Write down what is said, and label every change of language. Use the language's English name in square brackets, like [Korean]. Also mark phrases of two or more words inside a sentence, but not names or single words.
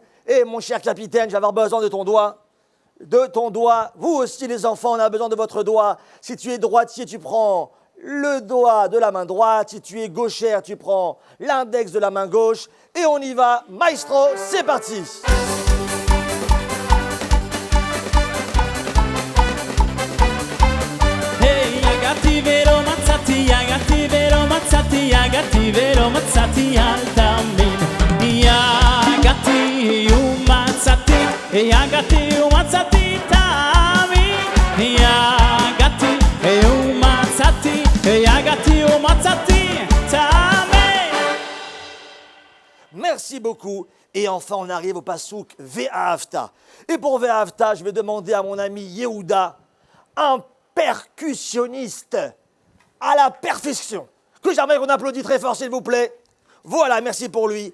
[French] Et mon cher capitaine, je vais avoir besoin de ton doigt. De ton doigt. Vous aussi, les enfants, on a besoin de votre doigt. Si tu es droitier, tu prends le doigt de la main droite. Si tu es gauchère, tu prends l'index de la main gauche. Et on y va. Maestro, c'est parti. [Hebrew] היי, יגעתי ולא מצאתי, יגעתי ולא מצאתי, יגעתי ולא מצאתי אל תאמין. יגעתי ומצאתי, יגעתי ומצאתי תאמין. יגעתי ומצאתי, יגעתי ומצאתי תאמין. [French] Merci beaucoup. Et enfin, on arrive au passouk Ve'ahavta. Et pour Ve'ahavta, je vais demander à mon ami Yehuda, un percussionniste à la perfection, que j'aimerais qu'on applaudisse très fort, s'il vous plaît. Voilà, merci pour lui.